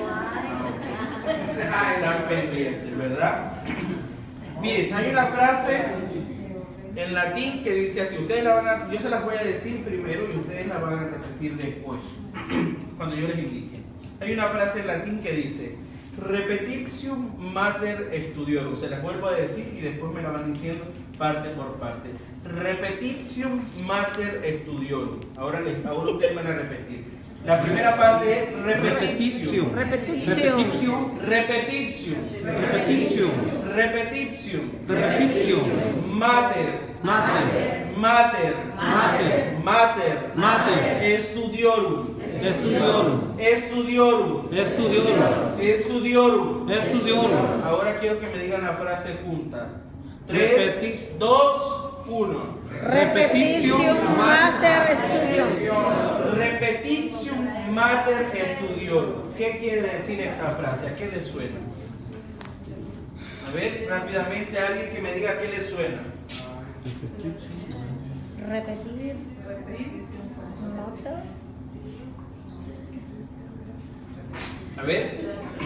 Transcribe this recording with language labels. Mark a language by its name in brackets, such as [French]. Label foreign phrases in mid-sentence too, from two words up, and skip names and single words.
[Spanish] Están pendientes, ¿verdad? Miren, hay una frase en latín que dice así. Ustedes la van a, yo se las voy a decir primero y ustedes la van a repetir después, cuando yo les indique. Hay una frase en latín que dice: [Latin] repetitio mater studiorum. [Spanish] Se las vuelvo a decir y después me la van diciendo parte por parte. [Latin] Repetitio mater studiorum. [Spanish] Ahora ustedes van a repetir. La primera parte es repetitio. Repetición. [Latin] Repetitio. Mater. Studiorum. [Spanish] Ahora quiero que me digan la frase junta. 3, 2, 1. [Latin] Repetición master studium. Repetitium mater studiorum. [Spanish] ¿Qué quiere decir esta frase? ¿A qué le suena? A ver, rápidamente alguien que me diga qué le suena. Repetir. Master. A ver.